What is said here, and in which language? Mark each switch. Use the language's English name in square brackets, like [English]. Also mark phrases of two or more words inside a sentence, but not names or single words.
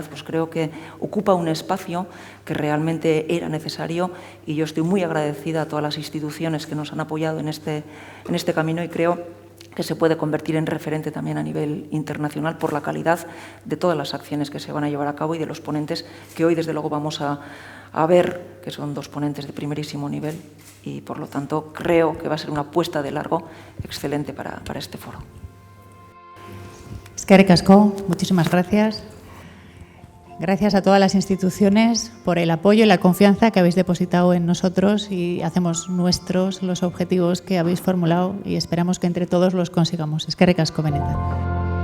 [Spanish] pues creo que ocupa un espacio que realmente era necesario, y yo estoy muy agradecida a todas las instituciones que nos han apoyado en este camino, y creo que se puede convertir en referente también a nivel internacional por la calidad de todas las acciones que se van a llevar a cabo y de los ponentes que hoy desde luego vamos a ver, que son 2 ponentes de primerísimo nivel, y por lo tanto creo que va a ser una apuesta de largo excelente para este foro. [Basque] Eskerrik asko, [Spanish] muchísimas gracias. Gracias a todas las instituciones por el apoyo y la confianza que habéis depositado en nosotros, y hacemos nuestros los objetivos que habéis formulado y esperamos que entre todos los consigamos. [Basque] Eskerrik asko benetan.